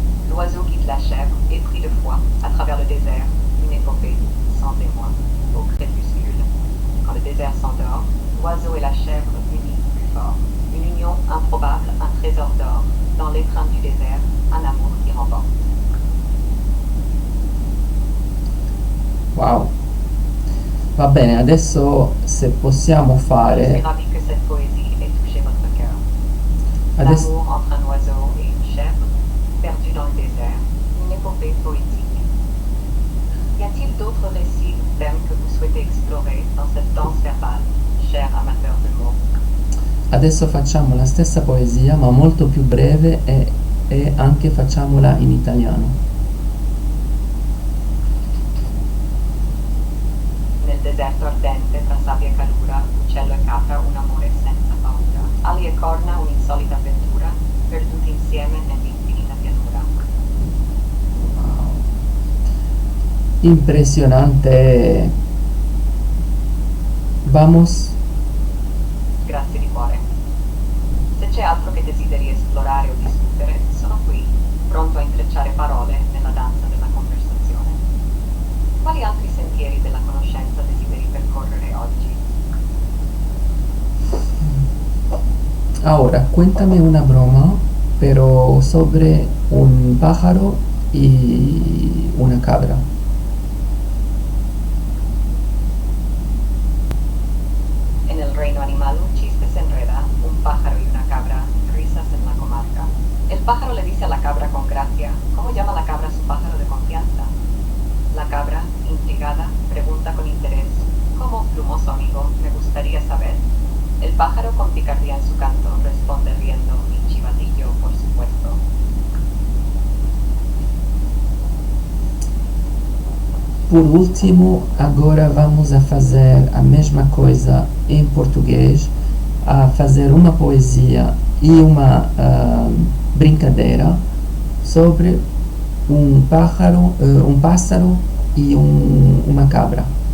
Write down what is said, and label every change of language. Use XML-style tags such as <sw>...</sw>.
<fr>L'oiseau guide la chèvre, épris de foi, à travers le désert, une épopée, sans émoi. Au crépuscule, quand le désert s'endort, l'oiseau et la chèvre unis plus fort. Une union improbable, un trésor d'or. Dans l'étreinte du désert, un amour qui remporte. Wow.</fr> <it>Va bene, adesso se possiamo</it> <fr>Je suis</fr> <it>fare...</it> <fr>ravi que cette poésie ait touché votre cœur.</fr> <it>Adesso,</it> <fr>L'amour entre un oiseau et une chèvre, perdu dans désert, une épopée poétique. Y a-t-il d'autres récits ou thèmes que vous souhaitez explorer dans cette danse verbale, cher amateur de mots?</fr> <it>Adesso facciamo la stessa poesia ma molto più breve e anche facciamola in italiano. Nel deserto ardente, tra sabbia e calura, uccello e capra, un amore senza paura. Ali e corna, un'insolita avventura, perduti insieme nell'infinita pianura. Impressionante.</it> <es>Vamos.</es> <it>Grazie di cuore. Se c'è altro che desideri esplorare o discutere, sono qui, pronto a intrecciare parole nella danza della conversazione. Quali altri sentieri della conoscenza desideri percorrere oggi?</it> <es>Ahora, cuéntame una broma, pero sobre un pájaro y una cabra. En el reino animal un chiste se enreda, un pájaro y una cabra, risas en la comarca. El pájaro le dice a la cabra con gracia, ¿cómo llama la cabra a su pájaro de confianza? La cabra, intrigada, pregunta con interés, ¿cómo, plumoso amigo? Me gustaría saber. El pájaro con picardía en su canto responde riendo, mi chivatillo, por supuesto.</es> <pt>Por último, agora vamos a fazer a mesma coisa em português, a fazer uma poesia e uma brincadeira sobre um pássaro e uma cabra.</pt>